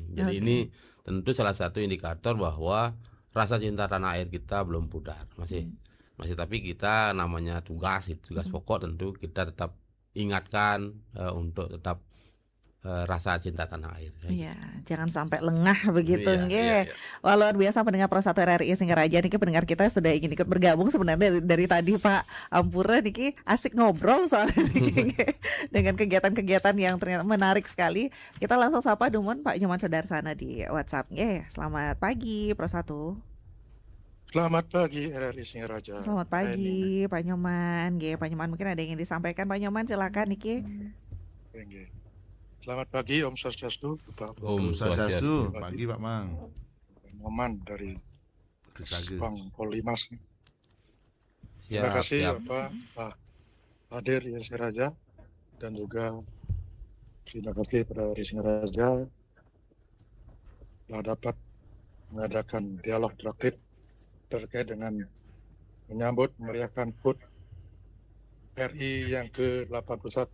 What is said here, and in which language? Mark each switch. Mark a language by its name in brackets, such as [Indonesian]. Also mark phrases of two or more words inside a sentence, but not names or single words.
[Indonesian] Jadi ini tentu salah satu indikator bahwa rasa cinta tanah air kita belum pudar, masih tapi kita namanya tugas pokok, tentu kita tetap ingatkan untuk tetap rasa cinta tanah air. Iya, jangan sampai lengah begitu, Iya, nggih. iya, iya. Wah, luar biasa pendengar Pro 1 RRI Singaraja niki, pendengar kita sudah ingin ikut bergabung sebenarnya dari tadi Pak [Balinese] Ampura niki [Indonesian] asik ngobrol soalnya niki, dengan kegiatan-kegiatan yang ternyata menarik sekali. Kita langsung sapa Dumon Pak Nyoman Sudarsana di WhatsApp. Nggih, selamat pagi Pro 1. Selamat pagi RRI Singaraja. Selamat pagi Pak Nyoman. Nggih, Pak Nyoman mungkin ada yang ingin disampaikan Pak Nyoman, silakan niki. Nggih. Selamat pagi [Balinese] Om Swastiastu, [Indonesian] Pak [Balinese] Om Swastiastu, [Indonesian] pagi Pak Mang. Moman dari Kesage. Bang Polimas. Siap, Terima kasih siap. Pak hadir di Singaraja, dan juga terima kasih pada RRI Singaraja telah dapat mengadakan dialog interaktif terkait dengan menyambut meriahkan HUT RI yang ke-81.